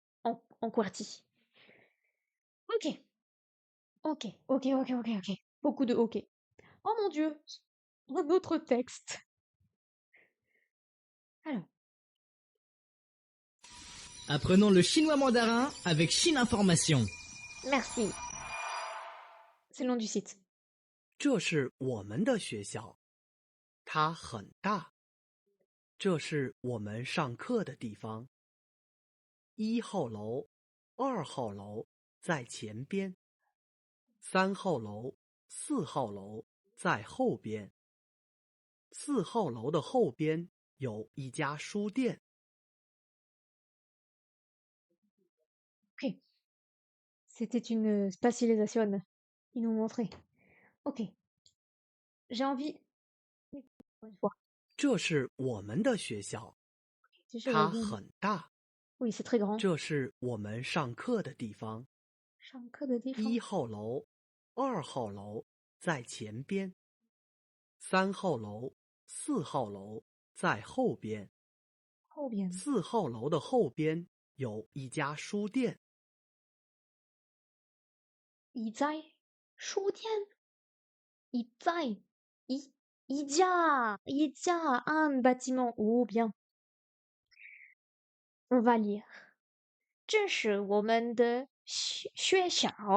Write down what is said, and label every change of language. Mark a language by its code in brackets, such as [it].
[fr] En QWERTY. Ok. Ok. Beaucoup de ok. Oh mon Dieu. Un autre texte. Alors. Apprenons le chinois mandarin avec Chine Information. Merci. C'est le nom du site. [zh] 这是我们的学校，它很大。这是我们上课的地方。1号楼、2号楼在前边，3号楼、4号楼在后边。 4号楼的后边有一家书店。 [fr] Ok. C'était une spatialisation. Ils nous montraient. Ok. J'ai envie. Une fois. [zh] 这是我们的学校， [fr] C'est sûr, [zh] 它 [fr] il y a- [zh] 很大。 [fr] Oui, c'est très grand. [zh] 这是我们上课的地方。上课的地方。 1号楼、2号楼在前边，3号楼、4号楼在后边。后边。 4号楼的后边有一家书店。一在书店。一在一家 [fr] un bâtiment. Oh bien. On va lire. [zh] 这是我们的学校。